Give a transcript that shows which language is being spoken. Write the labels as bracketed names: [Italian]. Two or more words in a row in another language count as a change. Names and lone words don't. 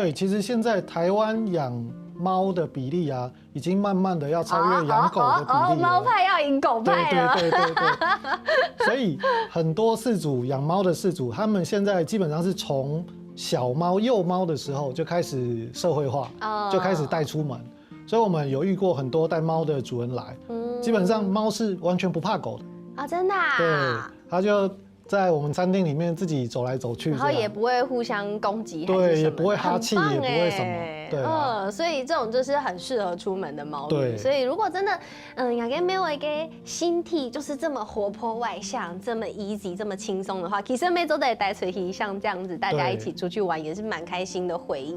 [Chinese] 對，其實現在台灣養貓的比例啊，已經慢慢的要超越養狗的比例了。貓派要贏狗派了。對。所以很多飼主養貓的飼主，他們現在基本上是從小貓、幼貓的時候就開始社會化，就開始帶出門。所以我們有遇過很多帶貓的主人來，基本上貓是完全不怕狗的啊，真的啊？對，他就在我们餐厅里面自己走来走去，然后也不会互相攻击，对，也不会哈气，也不会什么，对所以这种就是很适合出门的猫咪。对，所以如果真的，雅给没有一个心体就是这么活泼外向，这么 easy， 这么轻松的话，其实每周得带出去，像这样子，大家一起出去玩也是蛮开心的回忆。